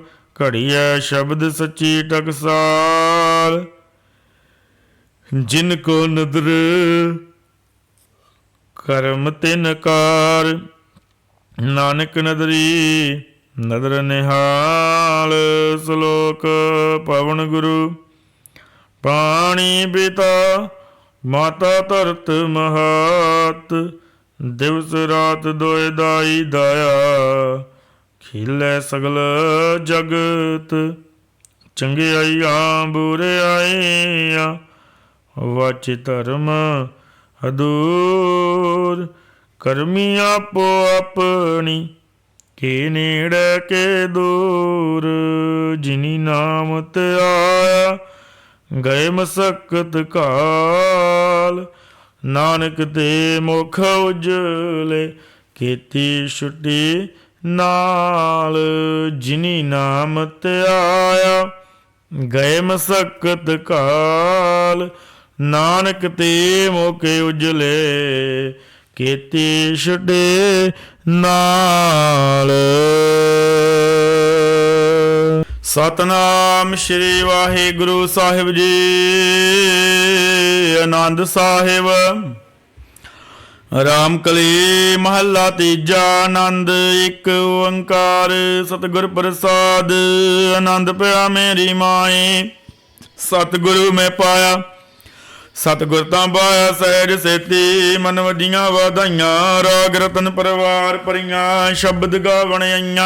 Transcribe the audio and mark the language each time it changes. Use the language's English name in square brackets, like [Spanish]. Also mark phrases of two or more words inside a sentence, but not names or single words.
[Punjabi] ਘੜੀਆ ਸ਼ਬਦ ਸੱਚੀ ਟਕਸਾਲ, ਜਿਨਕੋ ਨਦਰ ਕਰਮ ਤਿਨ ਕਾਰ। ਨਾਨਕ ਨਦਰੀ ਨਦਰ ਨਿਹਾਲ। ਸਲੋਕ ਪਵਨ ਗੁਰੂ ਪਾਣੀ ਪਿਤਾ, ਮਾਤਾ ਧਰਤ ਮਹਾਤ। ਦਿਵਸ ਰਾਤ ਦੋਏ ਦਾਈ ਦਾਇਆ, ਖਿਲੈ ਸਗਲ ਜਗਤ। ਚੰਗਿਆਇਆ ਬੁਰੇ ਆਇਆ, ਵਾਚ ਧਰਮ ਅਦੂਰ। ਕਰਮੀ ਆਪੋ ਅਪਨੀ, ਕੇ ਨੇੜੇ ਕੇ ਦੂਰ। ਜਿਨੀ ਨਾਮ ਤੇ ਆਇਆ, ਗਏ ਮਸਕਤ ਕਾਲ। ਨਾਨਕ ਤੇ ਮੁਖ ਉਜਲੇ, ਕੇਤੀ ਛੁਟੀ ਨਾਲ। ਜਿਨੀ ਨਾਮ ਤੇ ਆਇਆ, ਗਏ ਮਸਕਤ ਕਾਲ। ਨਾਨਕ ਤੇ ਮੌਕੇ ਉਜਲੇ, ਕੇਤੀ ਛੁਟੇ ਨਾਲ। ਸਤਿਨਾਮ ਸ੍ਰੀ ਵਾਹਿਗੁਰੂ ਸਾਹਿਬ ਜੀ। ਅਨੰਦ ਸਾਹਿਬ ਰਾਮਕਲੀ ਮਹਲਾ ਤੀਜਾ। ਅਨੰਦ ਇਕ ਓਅੰਕਾਰ ਸਤਿਗੁਰ ਪ੍ਰਸਾਦ। ਅਨੰਦ ਪਾਇਆ ਮੇਰੀ ਮਾਏ, ਸਤਿਗੁਰੂ ਮੈਂ ਪਾਇਆ। ਸਤਿਗੁਰ ਤਾਂ ਪਾਇਆ ਸਹਜ ਸੇਤੀ, ਮਨ ਵਜੀਆਂ ਵਾਧਾਈਆਂ। ਰਾਗ ਰਤਨ ਪਰਵਾਰ ਪਰੀਆਂ, ਸ਼ਬਦ ਗਾਵਣ ਆਈਆਂ।